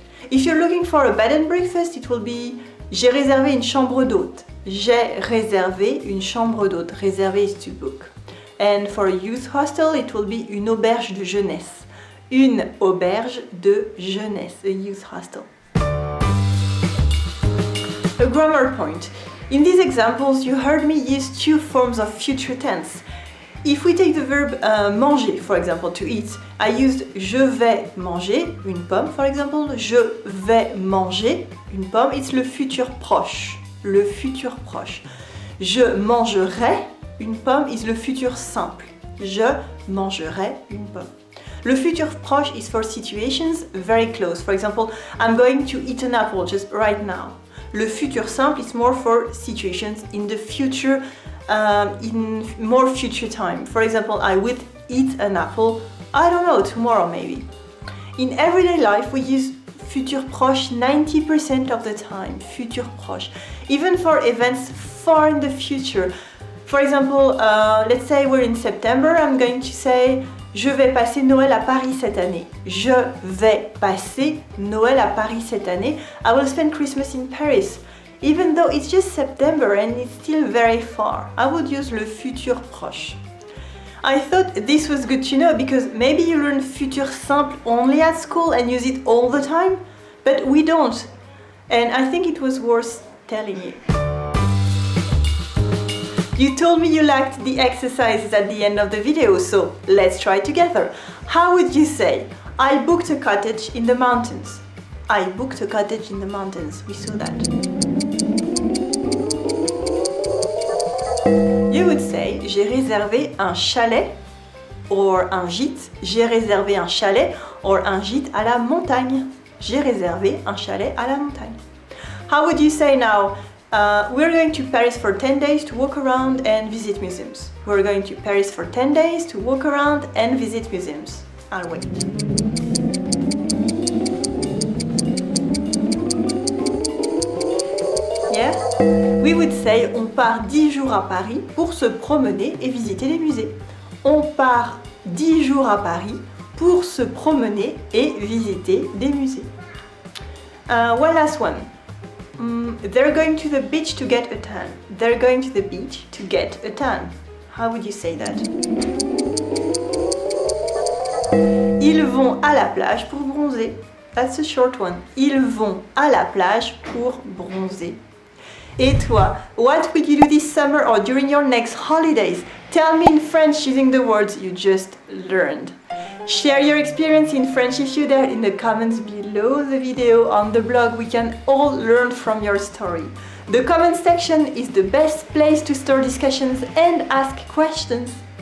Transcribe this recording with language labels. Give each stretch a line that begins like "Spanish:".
English: If you're looking for a bed and breakfast, it will be
French: j'ai réservé une chambre d'hôte. J'ai réservé une chambre d'hôte.
English: Réserver is to book. And for a youth hostel, it will be une auberge de jeunesse.
French: Une auberge de jeunesse.
English: A youth hostel. A grammar point. In these examples, you heard me use 2 forms of future tense. If we take the verb manger, for example, to eat, I used
French: je vais manger une pomme,
English: for example.
French: Je vais manger une pomme. It's le futur proche. Le futur proche. Je mangerai une pomme is le futur simple. Je mangerai une pomme.
English: Le futur proche is for situations very close. For example, I'm going to eat an apple just right now. Le futur simple is more for situations in the future, in more future time. For example, I would eat an apple, I don't know, tomorrow maybe. In everyday life, we use futur proche 90% of the time. Futur proche. Even for events far in the future. For example, let's say we're in September, I'm going to say
French: je vais passer Noël à Paris cette année. Je vais passer Noël à Paris cette année.
English: I will spend Christmas in Paris. Even though it's just September and it's still very far, I would use le futur proche. I thought this was good to know because maybe you learn futur simple only at school and use it all the time, but we don't. And I think it was worth telling you. You told me you liked the exercises at the end of the video, so let's try together. How would you say, I booked a cottage in the mountains? I booked a cottage in the mountains. We saw that. You would say, j'ai réservé un chalet or un gîte.
French: J'ai réservé un chalet or un gîte à la montagne. J'ai réservé un chalet à la montagne.
English: How would you say now, we're going to Paris for 10 days to walk around and visit museums. We're going to Paris for 10 days to walk around and visit museums. I'll wait. Yeah? We would say,
French: on part 10 jours à Paris pour se promener et visiter les musées. On part 10 jours à Paris pour se promener et visiter des musées.
English: One last one. They're going to the beach to get a tan. They're going to the beach to get a tan. How would you say that?
French: Ils vont à la plage pour bronzer.
English: That's a short one.
French: Ils vont à la plage pour bronzer. Et toi,
English: what will you do this summer or during your next holidays? Tell me in French using the words you just learned. Share your experience in French if you dare in the comments below the video on the blog. We can all learn from your story. The comment section is the best place to start discussions and ask questions.